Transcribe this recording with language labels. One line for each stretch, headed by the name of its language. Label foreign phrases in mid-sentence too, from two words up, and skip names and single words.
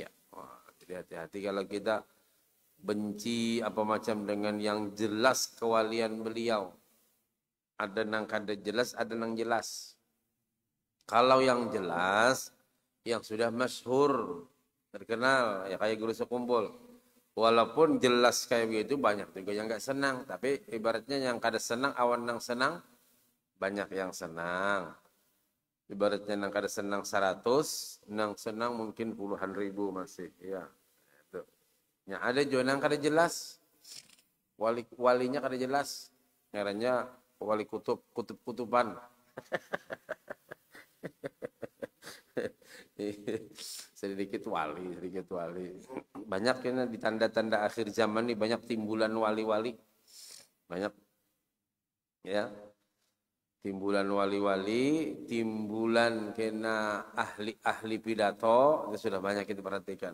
Indonesian: Wah, jadi hati-hati kalau kita benci apa macam dengan yang jelas kewalian beliau.
Banjar: Ada nang kada jelas, ada nang jelas.
Indonesian: Kalau yang jelas, yang sudah masyhur, terkenal, ya kayak guru sekumpul. Walaupun jelas kayak begitu, banyak juga yang nggak senang.
Banjar: Tapi ibaratnya yang kada senang, awan nang senang, banyak yang senang. Ibaratnya nang kada senang 100, nang senang mungkin puluhan ribu masih.
Indonesian: Ya, itu.
Banjar: Ya, ada juga nang kada jelas. Walinya kada jelas. Ngarannya wali kutub-kutuban.
Indonesian: sedikit wali.
Banjar: Banyak kena di tanda-tanda akhir zaman ini banyak timbulan wali-wali.
Indonesian: Banyak ya.
Banjar: Timbulan wali-wali, timbulan kena ahli-ahli pidato, itu sudah banyak kita perhatikan.